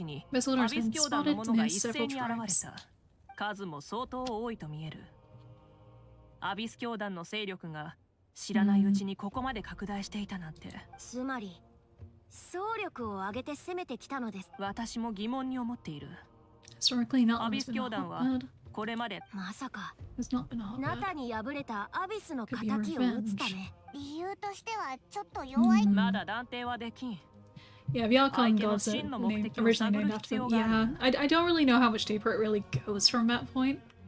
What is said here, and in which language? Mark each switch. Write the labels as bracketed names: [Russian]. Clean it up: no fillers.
[English] This order has been spotted near several tribes. [Japanese] 数も相当多いと見える。アビス教団の勢力が知らないうちにここまで拡大していたなんて。つまり総力を挙げて攻めてきたのです。私も疑問に思っている。アビス教団はこれまでまさか中に敗れたアビスの仇を討つため。理由としてはちょっと弱い。まだ断定はできん。 [English] Yeah, the Archon God's originally named after them. Yeah, I don't really know how much deeper it really goes from that point.